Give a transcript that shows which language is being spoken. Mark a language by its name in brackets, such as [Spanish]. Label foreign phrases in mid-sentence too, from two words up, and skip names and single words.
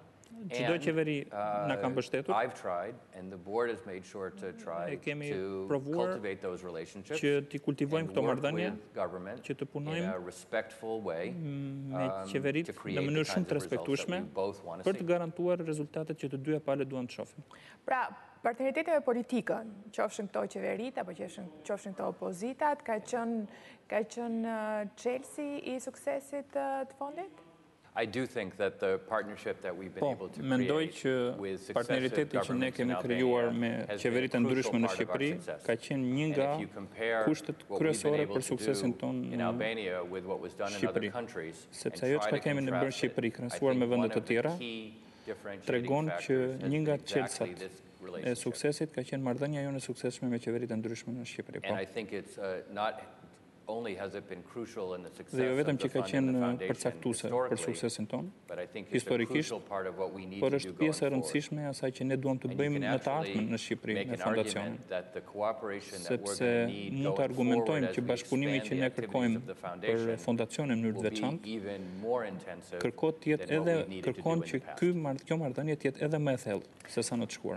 [Albanian] Çdo qeveri na ka mbështetur. E kemi provuar që t'i kultivojmë këto marrëdhënie, që të punojmë me qeveritë në mënyrë shumë të respektueshme për të garantuar rezultatet që të dyja palët duan të shohin. Pra, partneriteti me politikën, qofshin këto qeverit apo qofshin këto opozitat, ka qenë çelësi i suksesit të fondit? [English] I do think that the partnership that we've been able to [Albanian] mendoj [English] create [Albanian] që [English] with successive [Albanian] partneriteti që ne [English] governments in [Albanian] kemi krijuar me [English] Albania has been a [Albanian] qeveritë [English] crucial [Albanian] ndryshme në [English] part of our [Albanian] Shqipëri [English] success. [Albanian] ka qenë një nga [English] And if you compare [Albanian] kushtet [English] what we've been [Albanian] kryesore [English] able [Albanian] për [English] to [Albanian] suksesin [English] do [Albanian] ton [English] in Albania with what was done in other [Albanian] Shqipëri. [English] countries, [Albanian] Sepse [English] and [Albanian] ajo [English] try [Albanian] çka [English] to [Albanian] kemi në bërë [English] contrast [Albanian] Shqipëri [English] it, I [Albanian] krahasuar [English] think [Albanian] me [English] one [Albanian] vende të [English] of the [Albanian] tjera [English] key differentiating [Albanian] tregon që [English] factors has [Albanian] një nga [English] been exactly [Albanian] çelësat [English] this [Albanian] e [English] relationship. [Albanian] suksesit ka qenë marrëdhënia jonë e suksesshme me qeveritë ndryshme në Shqipëri. [English] And I think it's not [Albanian] Dhe jo vetëm që ka qenë përcaktuese për suksesin ton, historikisht, por është pjesë e rëndësishme e asaj që ne duam të bëjmë në të ardhmen në Shqipëri me fondacionin. Sepse mund të argumentojmë që bashkëpunimi që ne kërkojmë për fondacionin në mënyrë të veçantë, kërkon që kjo marrëdhënie të jetë edhe më e thellë se sa në të shkuar.